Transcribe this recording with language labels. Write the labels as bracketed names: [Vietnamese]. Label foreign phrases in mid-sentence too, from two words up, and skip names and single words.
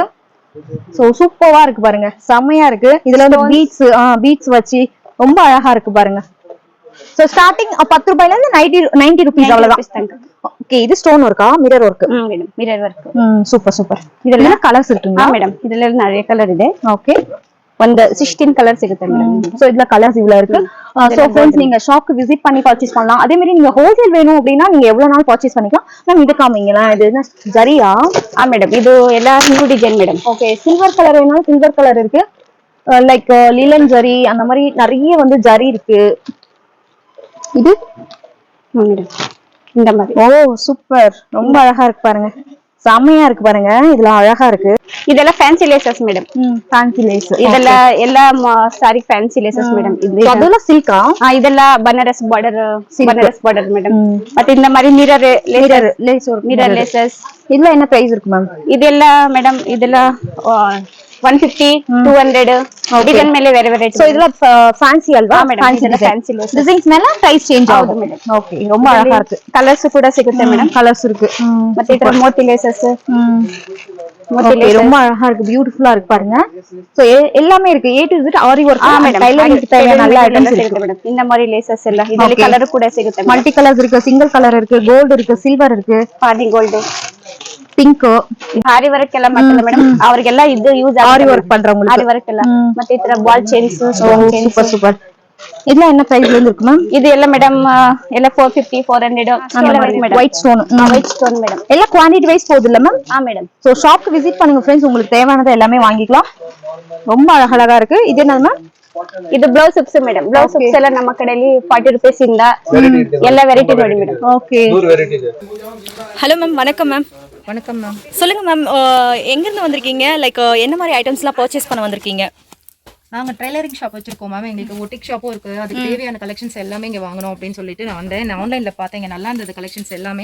[Tamil] சோ சூப்பரா இருக்கு பாருங்க, செமையா இருக்கு. இதுல வந்து பீட்ஸ் வச்சு ரொம்ப அழகா இருக்கு பாருங்க. சோ ஸ்டார்டிங் 10 ரூபாயில இருந்து 90 rupees அவ்வளவுதான். ஓகே, இது [English] stone work? mirror work. [Tamil] மேடம் [English] mirror work. [Tamil] சூப்பர். இதுல கலர்ஸ் இருக்குங்களா? மேடம் இதுல நிறைய கலர் ಇದೆ. ஓகே, [Kannada] ಒಂದು 16 கலர் ಸಿಗುತ್ತೆ ಮೇಡಂ. [Tamil] சோ இதுல கலர்ஸ் இவ்ளோ இருக்கு. சோ फ्रेंड्स, நீங்க [English] shop visit [Tamil] பண்ணி பர்ச்சேஸ் பண்ணலாம். அதே மாதிரி நீங்க ஹோல்சேல் வேணும் அப்படினா நீங்க எவ்வளவு நாள் பர்ச்சேஸ் பண்ணிக்கலாம். மேம் இது காமிங்களா, இது என்ன ஜரியா? மேடம் இது எல்லா [English] new design [Tamil] மேடம். ஓகே, [English] silver colour [Tamil] வேணும். [English] silver colour [Tamil] இருக்கு, லைக் லீலன் ஜரி அந்த மாதிரி நிறைய வந்து ஜரி இருக்கு. இது மேடம் இந்த மாதிரி. ஓ சூப்பர், ரொம்ப அழகா இருக்கு பாருங்க, செமையா இருக்கு பாருங்க. இதெல்லாம் அழகா இருக்கு. [Kannada] ಇದೆಲ್ಲ [English] fancy laces [Kannada] ಮೇಡಂ. [English] fancy lace. [Kannada] ಇದೆಲ್ಲ ಎಲ್ಲ ಸಾರಿ [English] fancy laces [Kannada] ಮೇಡಂ. ಅದೆಲ್ಲ ಸಿಲ್ಕಾ? ಇದೆಲ್ಲ ಬನಾರಸ್ ಬಾರ್ಡರ್ ಮೇಡಂ. ಮತ್ತೆ [Tamil] இந்த மாதிரி [English] mirror laces. [Tamil] இதெல்லாம் என்ன பிரைஸ் இருக்கு மேம்? [Kannada] ಇದೆಲ್ಲ ಮೇಡಂ ಇದೆಲ್ಲ 150 200 [Tamil] டிசைன் மேல வேற வேற. சோ இதெல்லாம் ஃபேன்சி அல்வா? [English] fancy laces [Tamil] டிசைன்ஸ் மேல [English] price change [Tamil] ஆகும் மேடம். ஓகே, ரொம்ப அழகா இருக்கு. கலர்ஸ் கூட [Kannada] ಸಿಗುತ್ತೆ ಮೇಡಂ. [Tamil] கலர்ஸ் இருக்கு. [Kannada] ಮತ್ತೆ ಇದರ ಮೋತಿ ಲೇಸಸ್. [Tamil] ஓகே, ரொம்ப அழகா இருக்கு, பியூட்டிஃபுல்லா இருக்கு பாருங்க. சோ எல்லாமே இருக்கு, [English] A to Z [Tamil] ஆரி வர்க். டைலரிங் தேவையான நல்ல ஐட்டம்ஸ் இருக்கு மேடம். இந்த மாதிரி லேசஸ் எல்லாம் இதெல்லாம் கலர் கூட ಸಿಗುತ್ತೆ. [English] multi colours [Tamil] இருக்கு, [English] single colour [Tamil] இருக்கு, கோல்ட் இருக்கு, சில்வர் இருக்கு, [Kannada] ಪಾಡಿ ಗೋಲ್ಡ್, ಪಿಂಕ್. ಆರಿ ವರ್ಕ್ ಎಲ್ಲ ಮಾಡ್ತಾರೆ ಮೇಡಂ. ಅವರಿಗೆಲ್ಲ ಇದು ಯೂಸ್ [Tamil] ಆರಿ ವರ್ಕ್ பண்றவங்களுக்கு [Kannada] ಆರಿ ವರ್ಕ್ ಎಲ್ಲ. ಮತ್ತೆ ಈ ತರ [English] ball chains, [Tamil] சூப்பர். இதெல்லாம் என்ன பிரைஸ்ல இருந்து இருக்கு மேம்? இது எல்லாம் மேடம் எல்லாம் 450 400 மேடம். [English] white stone. white stone மேடம். [Tamil] எல்லாம் [English] quantity wise [Tamil] போகுது இல்ல மேம்? மேடம். சோ [English] shop visit [Tamil] பண்ணுங்க फ्रेंड्स, உங்களுக்கு தேவையானதை எல்லாமே வாங்கிக்கலாம். ரொம்ப அழகா இருக்கு. இது என்ன மேம்? [Kannada] ಇದು [English] blouse hooks [Kannada] ಮೇಡಂ. [English] blouse hooks [Kannada] ಎಲ್ಲ ನಮ್ಮ ಕಡೆಯಲ್ಲಿ 40 ರೂಪೀಸ್ ಇಂದ ಎಲ್ಲ ವೆರೈಟಿ ನೋಡಿ ಮೇಡಂ. [Tamil] ஓகே. [English] hello ma'am, [Tamil] வணக்கம் மேம். வணக்கம் மேம். சொல்லுங்க மேம், எங்கிருந்து வந்திருக்கீங்க? லைக் என்ன மாதிரி ஐட்டம்ஸ்லாம் பர்ச்சேஸ் பண்ண வந்திருக்கீங்க? நாங்க [English] tailoring shop [Tamil] வச்சிருக்கோம் மேம். எங்களுக்கு [English] boutique shop [Tamil] இருக்கு. அதுக்கு தேவையான கலெக்ஷன்ஸ் எல்லாமே இங்க வாங்கணும் அப்படின்னு சொல்லிட்டு நான் வந்தேன். நான் ஆன்லைன்ல பார்த்தேன், இங்க நல்லா இருந்தது கலெக்ஷன்ஸ் எல்லாமே.